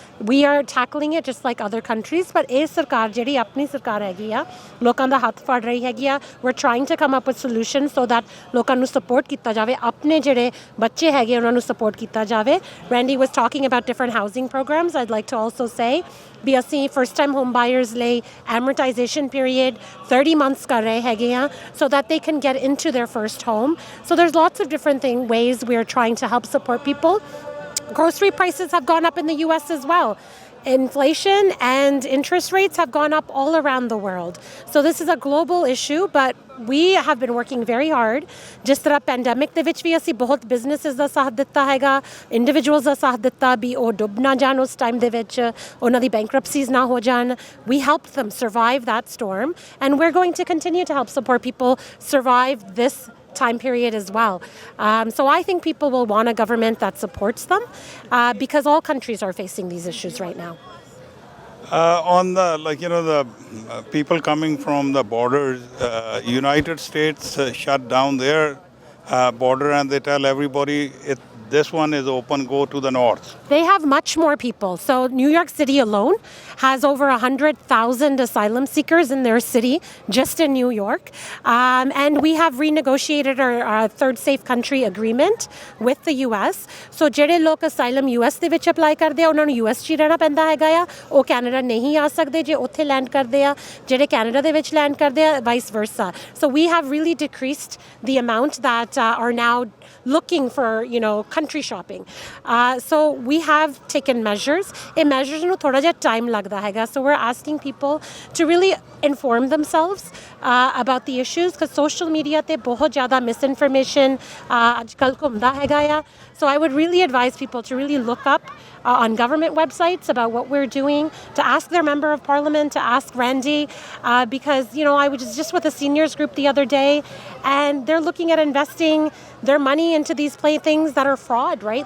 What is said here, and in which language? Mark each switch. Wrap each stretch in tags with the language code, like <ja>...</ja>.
<en>We are tackling it just like other countries, but</en> <pa>ਇਹ ਸਰਕਾਰ ਜਿਹੜੀ ਆਪਣੀ ਸਰਕਾਰ ਹੈਗੀ ਆ, ਲੋਕਾਂ ਦਾ ਹੱਥ ਫੜ ਰਹੀ ਹੈਗੀ ਆ.</pa> <en>We're trying to come up with solutions so that</en> <pa>ਲੋਕਾਂ ਨੂੰ support ਕੀਤਾ ਜਾਵੇ, ਆਪਣੇ ਜਿਹੜੇ ਬੱਚੇ ਹੈਗੇ ਉਹਨਾਂ ਨੂੰ support ਕੀਤਾ ਜਾਵੇ.</pa> <en>Randy was talking about different housing programs. I'd like to also say</en> <pa>ਵੀ ਅਸੀਂ</pa> <en>first time home buyers ਲਈ amortization period 30 months</en> <pa>ਕਰ ਰਹੇ ਹੈਗੇ ਆ</pa> <en>so that they can get into their first home. So there's lots of different ways we are trying to help support people. Grocery prices have gone up in the US as well. Inflation and interest rates have gone up all around the world. So this is a global issue, but we have been working very hard.</en> <pa>ਜਿਸ ਤਰ੍ਹਾਂ pandemic ਦੇ ਵਿੱਚ ਵੀ ਅਸੀਂ ਬਹੁਤ businesses ਦਾ ਸਾਥ ਦਿੱਤਾ ਹੈਗਾ, individuals ਦਾ ਸਾਥ ਦਿੱਤਾ ਵੀ ਉਹ ਡੁੱਬ ਨਾ ਜਾਣ ਉਸ ਟਾਈਮ ਦੇ ਵਿੱਚ, ਉਹਨਾਂ ਦੀ ਬੈਂਕਰਪਸੀਜ਼ ਨਾ ਹੋ ਜਾਣ.</pa> <en>We helped them survive that storm, and we're going to continue to help support people survive this time period as well. So I think people will want a government that supports them because all countries are facing these issues right now. On the people coming from the borders, United States shut down their border and they tell everybody this one is open, go to the north. They have much more people. So New York City alone has over 100,000 asylum seekers in their city, just in New York. And we have renegotiated our third safe country agreement with the US.</en> <pa>So ਜਿਹੜੇ ਲੋਕ asylum US ਦੇ ਵਿੱਚ apply ਕਰਦੇ ਆ, ਉਹਨਾਂ ਨੂੰ US 'ਚ ਹੀ ਰਹਿਣਾ ਪੈਂਦਾ ਹੈਗਾ ਆ. ਉਹ ਕੈਨੇਡਾ ਨਹੀਂ ਆ ਸਕਦੇ ਜੇ ਉੱਥੇ ਲੈਂਡ ਕਰਦੇ ਆ. ਜਿਹੜੇ ਕੈਨੇਡਾ ਦੇ ਵਿੱਚ ਲੈਂਡ ਕਰਦੇ ਆ, vice versa.</pa> <en>So we have really decreased the amount that are now looking for, country shopping. So we have taken measures.</en> <pa>In measures ਨੂੰ ਥੋੜਾ ਜਿਹਾ time ਲੱਗਦਾ ਹੈਗਾ.</pa> <en>So we're asking people to really inform themselves about the issues because social media</en> <pa>ਤੇ ਬਹੁਤ ਜ਼ਿਆਦਾ</pa> <en>misinformation</en> <pa>ਅੱਜ ਕੱਲ੍ਹ ਘੁੰਮਦਾ ਹੈਗਾ ਆ.</pa> <en>So I would really advise people to really look up on government websites about what we're doing, to ask their member of parliament, to ask Randy, because, I was just with a seniors group the other day, and they're looking at investing their money into these things that are fraud, right?</en>